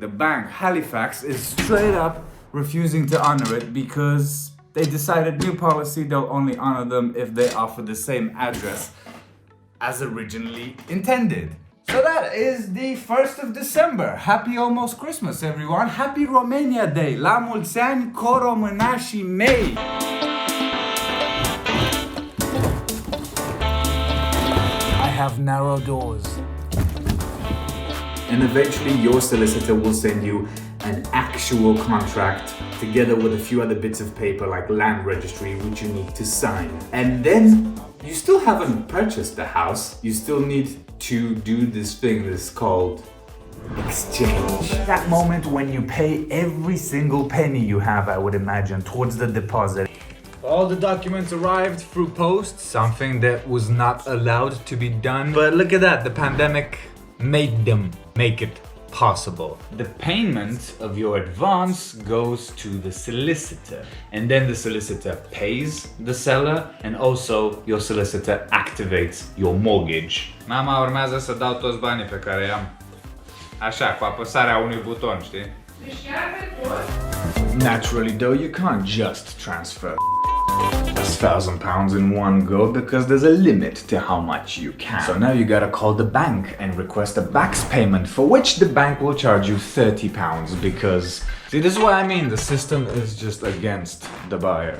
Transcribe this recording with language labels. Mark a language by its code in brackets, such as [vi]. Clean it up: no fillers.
[en] The bank, Halifax, is straight up refusing to honor it because they decided new policy, they'll only honor them if they offer the same address as originally intended. So that is the 1st of December. Happy almost Christmas, everyone. Happy Romania Day. [ro] La mulți ani, co românașii mei. [en] I have narrow doors. And eventually your solicitor will send you an actual contract together with a few other bits of paper like land registry which you need to sign. And then you still haven't purchased the house. You still need to do this thing that's called exchange. That moment when you pay every single penny you have, I would imagine, towards the deposit. All the documents arrived through post, something that was not allowed to be done. But look at that, the pandemic made them make it possible. The payment of your advance goes to the solicitor, and then the solicitor pays the seller, and also your solicitor activates your mortgage. [ro] Mama, urmează să dau toți banii pe care i-am. Așa, cu apăsarea unui buton, știi? [en] Naturally though, you can't just transfer £1,000 in one go because there's a limit to how much you can. So now you gotta call the bank and request a backs payment, for which the bank will charge you £30 because, see, this is what I mean, the system is just against the buyer.